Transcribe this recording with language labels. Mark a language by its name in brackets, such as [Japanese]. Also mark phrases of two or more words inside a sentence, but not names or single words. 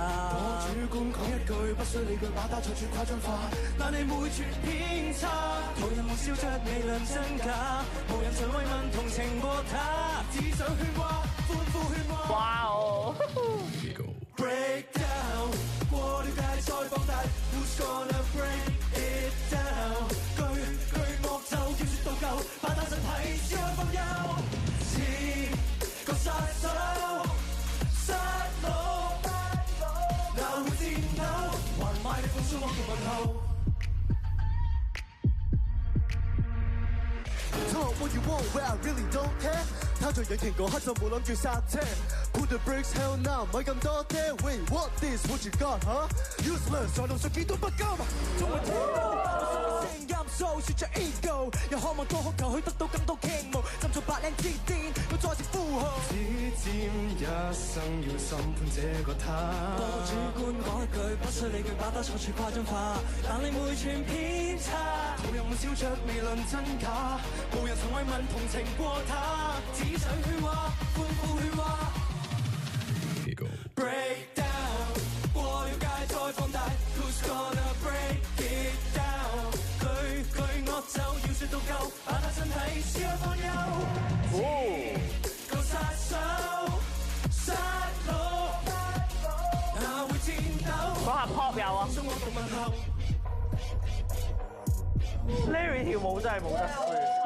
[Cantonese] 我主觀講一句，不需理據，把它隨處誇張化，但你每寸偏差，途人無笑着未論真假，無人曾慰問同情過他，只想喧嘩，歡呼喧嘩。 [English] 哇哦 ！Break down， [Cantonese] 過了界再放大 [English] ，Who's gonna break it down？ [Cantonese] 句惡咒叫説到夠，把他身體燒開放憂，似個殺手，殺戮，哪會戰鬥？還賣力放鬆我嘅問候。 [English] Talk what you want, where I really don't care。 [Cantonese] 他在引擎嗰刻就冇諗住剎車。 [English] Put the brakes, hell no， [Cantonese] 唔係咁多爹。 [English] Wait, what this? What you got? Huh? Useless， [Cantonese] 在路上見到不甘。仲未聽到聲音，訴説着 ego， 又渴望多哭求去得到更多傾慕，浸在白領之巔，要再次呼號。只佔一生要審判這個他。多主觀講一句，不需理據，把它錯處誇張化，但你每寸偏差，途人們笑着未論真假，無人曾慰問同情過他，只想喧嘩，歡呼喧嘩。 [English] Break down， [Cantonese] 過了界再放大 ， [English] Who's gonna break it down？ [Cantonese] 句惡咒要説到夠，把他身體燒開放憂。個殺手，殺戮，哪會戰鬥？講下 pop 有啊。Larry 跳舞真係冇得輸。